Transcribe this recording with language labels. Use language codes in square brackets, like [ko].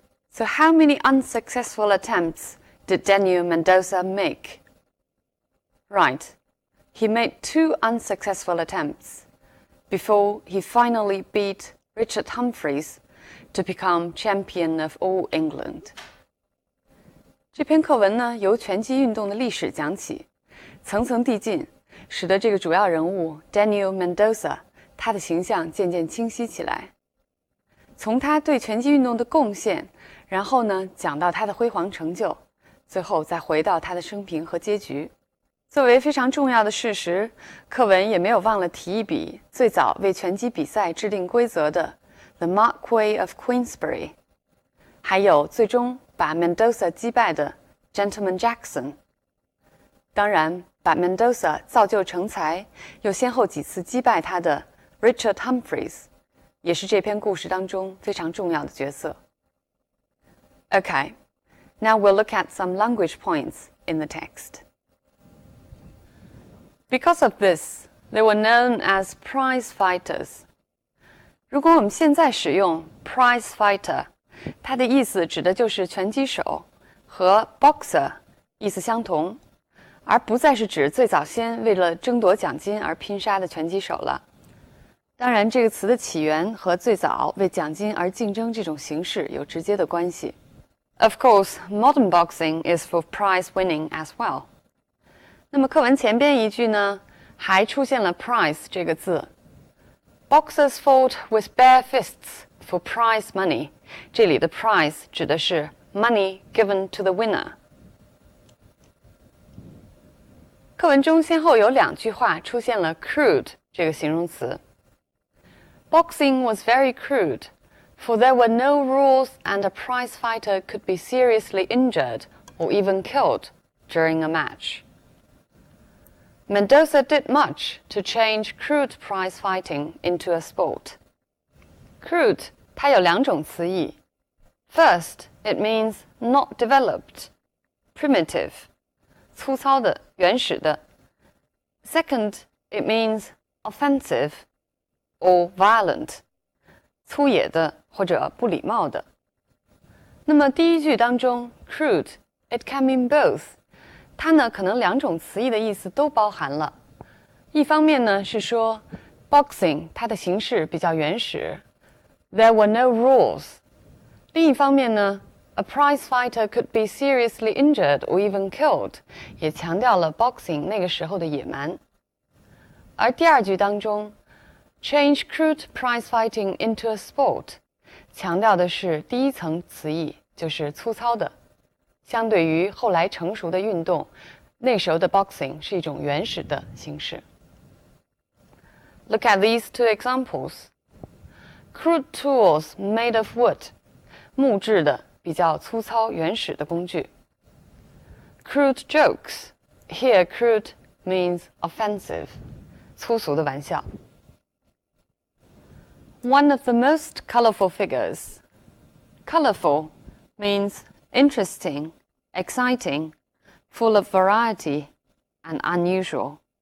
[en] So how many unsuccessful attempts did Daniel Mendoza make? Right, he made 2 unsuccessful attempts before he finally beat Richard Humphreys to become champion of all England. [zh] 这篇课文呢，由拳击运动的历史讲起，层层递进，使得这个主要人物 Daniel Mendoza 他的形象渐渐清晰起来。从他对拳击运动的贡献，然后呢，讲到他的辉煌成就，最后再回到他的生平和结局。作为非常重要的事实，课文也没有忘了提一笔最早为拳击比赛制定规则的 The Marquis of Queensberry， 还有最终把 Mendoza 击败的 Gentleman Jackson。当然，把 Mendoza 造就成才，又先后几次击败他的 Richard Humphreys， 也是这篇故事当中非常重要的角色。 [en] Okay, now we'll look at some language points in the text. Because of this, they were known as prize fighters. [zh] 如果我们现在使用 prize fighter， 它的意思指的就是拳击手，和 boxer 意思相同，而不再是指最早先为了争夺奖金而拼杀的拳击手了。当然，这个词的起源和最早为奖金而竞争这种形式有直接的关系。 [en] Of course, modern boxing is for prize winning as well. [zh] 那么课文前边一句呢，还出现了 prize 这个字。 [en] Boxers fought with bare fists for prize money. [zh] 这里的 prize 指的是 [en] money given to the winner. [zh] 课文中先后有2句话出现了 crude 这个形容词。 [en] Boxing was very crude, for there were no rules and a prize fighter could be seriously injured or even killed during a match. Mendoza did much to change crude prize fighting into a sport. [zh] Crude 它有2种词义。 [en] First, it means not developed, primitive, [zh] 粗糙的、原始的。 [en] Second, it means offensive or violent, [zh] 粗野的或者不礼貌的。那么第一句当中 crude, [en] it can mean both. [zh] 它呢可能2种词义的意思都包含了。一方面呢是说 boxing 它的形式比较原始 ， [en] there were no rules。 [zh] 另一方面呢 [en] a prize fighter could be seriously injured or even killed， [zh] 也强调了 boxing 那个时候的野蛮。而第2句当中 [en] change crude prize fighting into a sport， [zh] 强调的是第一层词义，就是粗糙的。相对于后来成熟的运动，那时候的 boxing 是一种原始的形式。 [en] Look at these 2 examples. Crude tools made of wood. [zh] 木质的比较粗糙原始的工具。 [en] Crude jokes. Here crude means offensive. [zh] 粗俗的玩笑。 [en] One of the most colorful figures. Colorful means interesting, exciting, full of variety, and unusual.